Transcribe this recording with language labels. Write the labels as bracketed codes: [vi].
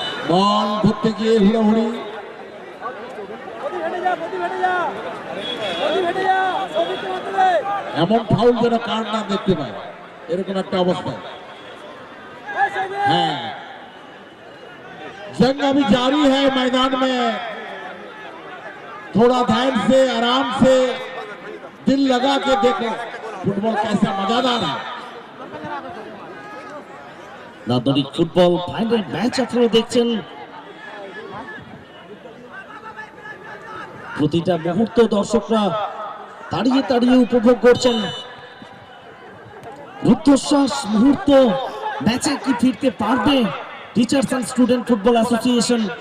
[bn] বল ধরতে গিয়ে হুড়াহুড়ি, এমন ফাউল যেন কার না দেখতে পায়, এরকম একটা অবস্থা। [hi] है जंग अभी जारी है मैदान में, थोड़ा ध्यान से आराम से दिल लगा के देखो फुटबॉल कैसा मजादार है। [bn] নান্দনিক ফুটবল ফাইনাল ম্যাচ আপনারা দেখছেন, প্রতিটা মুহূর্ত দর্শকরা দাঁড়িয়ে দাঁড়িয়ে উপভোগ করছেন। রুদ্ধশ্বাস মুহূর্ত, ম্যাচে কি ফিরতে পারবে teachers and student football association?